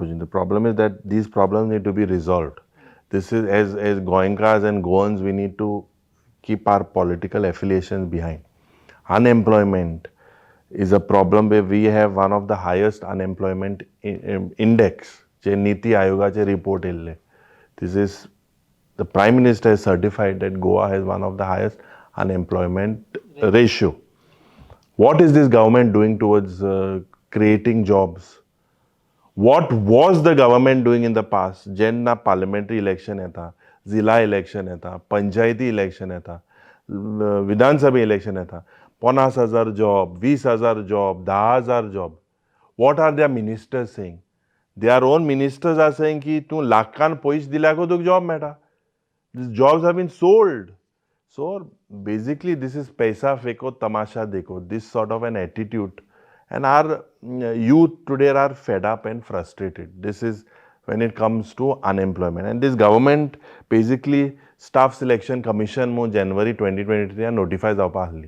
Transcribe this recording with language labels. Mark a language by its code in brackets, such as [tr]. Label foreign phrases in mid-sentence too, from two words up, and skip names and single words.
[en] The problem is that these problems need to be resolved. This is as Goenkars and Goans, we need to keep our political affiliations behind. Unemployment is a problem where we have one of the highest unemployment index. [kok] जे नीति आयोगाचे report येल्ले. [en] This is the Prime Minister has certified that Goa has one of the highest unemployment ratio. What is this government doing towards creating jobs? What was the government doing in the past? [kok] जेन्ना parliamentary election येता, जिला election येता, पंचायती election येता, विधानसभा election येता, 50,000 job, 20,000 job, 10,000 job. [en] What are their ministers saying? Their own ministers are saying [kok] ki तू लाखान पयस दिल्याको तुका job मेळटा. [en] These jobs have been sold. So basically this is [hi] पैसा फेंको तमाशा देखो, [en] this sort of an attitude, and our youth today are fed up and frustrated. This is when it comes to unemployment, and this government basically staff selection commission mo January 2023 notifies [kok] जावपा ahli.